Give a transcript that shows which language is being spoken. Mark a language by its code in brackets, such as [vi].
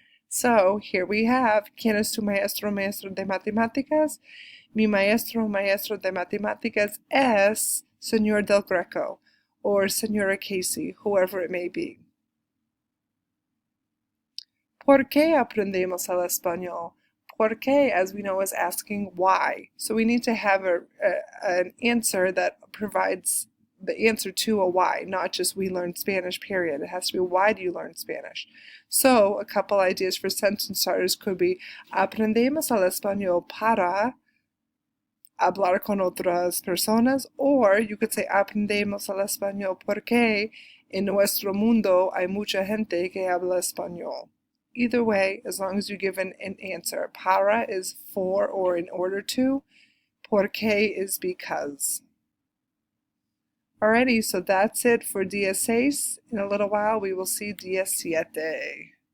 [en] So here we have [es] ¿Quién es tu maestro o maestra de matemáticas? Mi maestro o maestro de matemáticas es Señor Del Greco [en] or Señora Casey, whoever it may be. [es] ¿Por qué aprendemos el español? ¿Por qué, [en] as we know, is asking why. So we need to have an answer that provides the answer to a why, not just we learned Spanish, period. It has to be why do you learn Spanish? So a couple ideas for sentence starters could be [es] aprendemos el español para hablar con otras personas, [en] or you could say [es] aprendemos el español porque en nuestro mundo hay mucha gente que habla español. [en] Either way, as long as you give an answer. Para is for or in order to. Porque is because. Alrighty, so that's it for Día 6. In a little while, we will see Día 7.